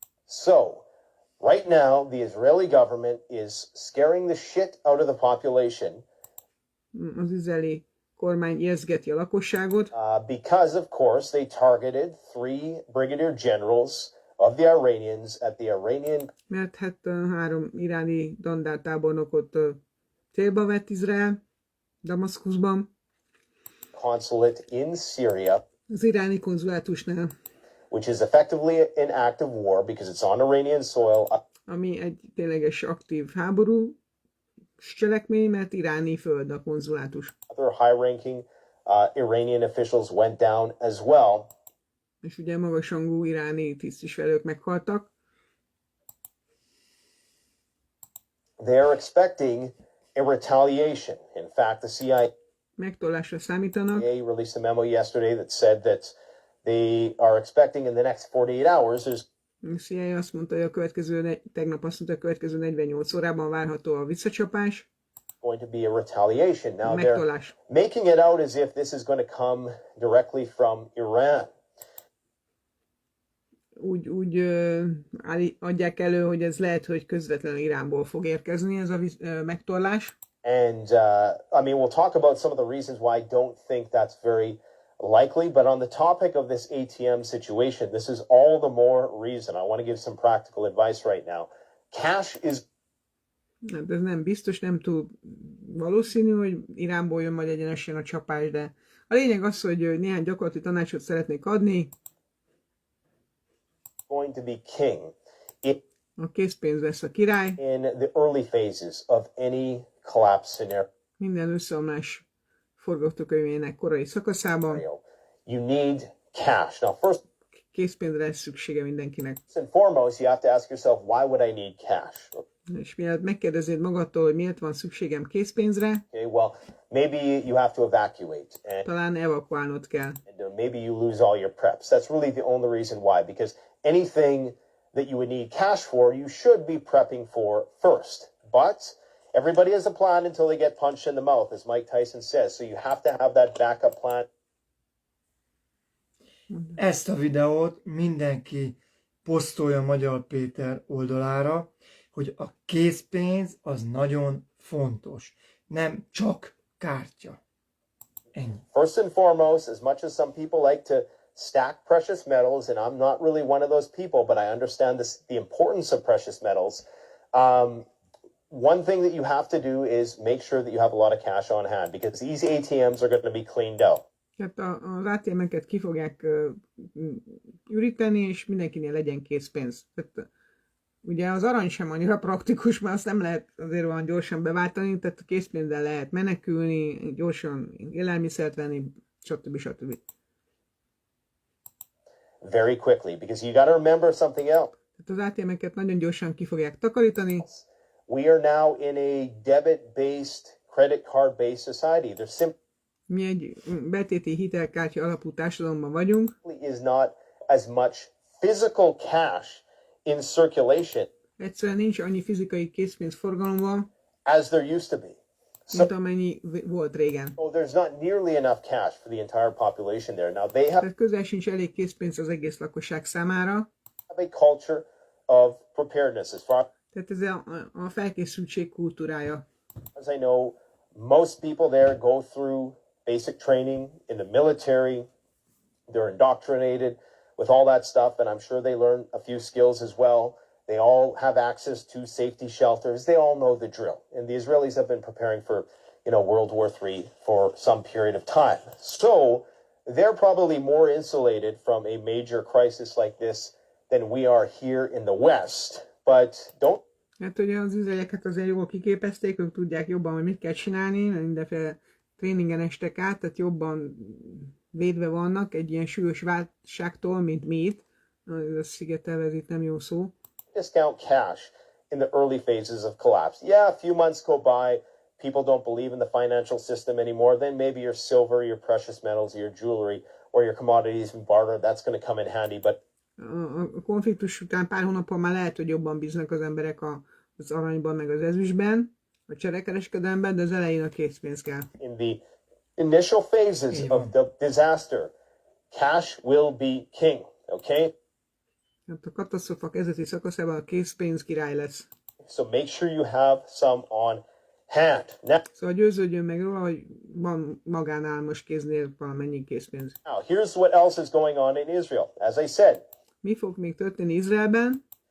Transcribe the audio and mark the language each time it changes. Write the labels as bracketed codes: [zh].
[en] So, right now, the Israeli government is scaring the shit out of the population. [hu] Az izraeli kormány ijesztgeti a lakosságot. [en] Because, of course, they targeted 3 brigadier generals of the Iranians at the Iranian... [hu] Mert hát 3 iráni dandártábornokot célba vett Izrael, Damaszkuszban. [en] Consulate in Syria. [hu] Az iráni konzulátusnál. [en] Which is effectively an act of war because it's on Iranian soil. [hu] Ami egy tényleges aktív háború cselekmény, mert iráni föld a konzulátus. [en] Other high-ranking Iranian officials went down as well. [hu] És ugye magasrangú iráni tisztviselők meghaltak. [en] They are expecting a retaliation. In fact, the CIA [hu] Megtolásra számítanak. [en] released a memo yesterday that said that they are expecting in the next 48 hours there's [hu] A CIA azt mondta, hogy tegnap azt mondta, a következő 48 órában várható a visszacsapás. [en] going to be a retaliation. Now they're [hu] Megtolás. [en] making it out as if this is going to come directly from Iran. [hu] Úgy adják elő, hogy ez lehet, hogy közvetlenül Iránból fog érkezni ez a megtorlás. [en] And I mean, we'll talk about some of the reasons why I don't think that's very likely, but on the topic of this ATM situation, this is all the more reason. I want to give some practical advice right now. Cash is... [hu] Hát ez nem biztos, nem túl valószínű, hogy Iránból jön majd egyenesen a csapás, de a lényeg az, hogy néhány gyakorlati tanácsot szeretnék adni. [en] going to be king [hu] A készpénz lesz a király. [en] in the early phases of any collapse scenario. [hu] Minden összeomlás forgatókönyvének korai szakaszában. [en] You need cash. Now, first [hu] Készpénzre lesz szüksége mindenkinek. [en] and foremost, you have to ask yourself, why would I need cash? [hu] És mielőtt megkérdezed magadtól, hogy miért van szükségem készpénzre, [en] Okay, well, maybe you have to evacuate, and [hu] talán evakuálnod kell. [en] maybe you lose all your preps. That's really the only reason why, because anything that you would need cash for, you should be prepping for first. But everybody has a plan until they get punched in the mouth, as Mike Tyson says. So you have to have that backup plan. [hu] Ezt a videót mindenki posztolja Magyar Péter oldalára, hogy a készpénz az nagyon fontos, nem csak kártya. Ennyi. [en] First and foremost, as much as some people like to stack precious metals, and I'm not really one of those people, but I understand the importance of precious metals. One thing that you have to do is make sure that you have a lot of cash on hand, because these ATMs are going to be cleaned out. [hu] Tehát az ATM-eket ki fogják üríteni, és mindenkinél legyen készpénz. Tehát, ugye az arany sem annyira praktikus, mert azt nem lehet azért olyan gyorsan beváltani, tehát a készpénzzel lehet menekülni, gyorsan élelmiszert venni, stb. [en] Very quickly, because you got to remember something else. [hu] Tehát az ATM-eket nagyon gyorsan ki fogják takarítani. [en] We are now in a debit-based, credit card-based society. There's simply [hu] Mi egy betéti hitelkártya alapú társadalomban vagyunk. [en] is not as much physical cash in circulation [hu] Egyszerűen nincs annyi fizikai készpénz forgalomban, [en] as there used to be. [hu] mint amennyi volt régen. [en] So there's not nearly enough cash for the entire population there. Now they have [hu] Tehát közel sincs elég készpénz az egész lakosság számára. [en] a culture of preparedness. As far [hu] Tehát ez a felkészültség kultúrája. [en] as I know, most people there go through basic training in the military. They're indoctrinated with all that stuff, and I'm sure they learn a few skills as well. They all have access to safety shelters. They all know the drill. And the Israelis have been preparing for, World War III for some period of time. So they're probably more insulated from a major crisis like this than we are here in the West. But don't... [hu] Hát ugye az izraelieket azért jól kiképezték, ők tudják jobban, hogy mit kell csinálni, mindenféle tréningen estek át, tehát jobban védve vannak egy ilyen súlyos válságtól, mint mi itt. Ez a szigetelve, ez itt nem jó szó. [en] Discount cash in the early phases of collapse. Yeah, a few months go by, people don't believe in the financial system anymore, then maybe your silver, your precious metals, your jewelry, or your commodities and barter, that's going to come in handy, but [hu] a konfliktus után pár hónappal már lehet, hogy jobban bíznak az emberek az aranyban, meg az ezüstben, a cserekereskedelemben, de az elején a készpénz kell. [en] in the initial phases of the disaster, cash will be king, okay? [hu] Hát a katasztrófa kezdeti szakaszában a készpénz király lesz. [en] So make sure you have some on hand. [hu] Szóval győződjön meg róla, hogy van magánál most kéznél valamennyi készpénz. [en] Now, here's what else is going on in Israel. As I said, [hu] Mi fog még történni Izraelben?